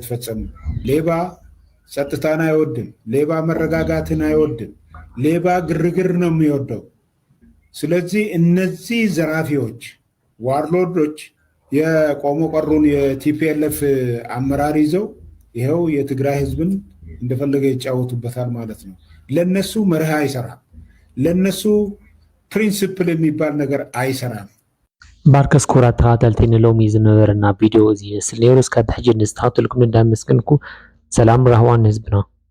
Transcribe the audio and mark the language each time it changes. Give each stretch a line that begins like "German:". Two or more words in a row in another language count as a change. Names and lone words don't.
Amharic: ፈጸሙ። ሌባ ጸጥታን አይወድም። ሌባ መረጋጋትን አይወድም። ሌባ ግርግር ነው የሚወደው። ስለዚህ እነዚህ ዘራፊዎች ዋርሎዶች የቆሞ ቀሩን የቲፒኤልኤፍ አመራር ይዘው ይኸው የትግራይ ህዝብን እንደፈለገ ይጫወቱበታል ማለት ነው። ለነሱ መርህ አይሰራም። ለነሱ ፕሪንሲፕል የሚባል ነገር አይሰራም።
Tigrinya: ባርከስ ኩራት ተኸታተልቲ ንሎሚ ዝነበረና ቪድዮ እዚ ስለ ነይሩ እስካብ ሕጂ ንዝተኸታተልኩም እንዳመስግንኩ ሰላም ረህዋን ህዝብና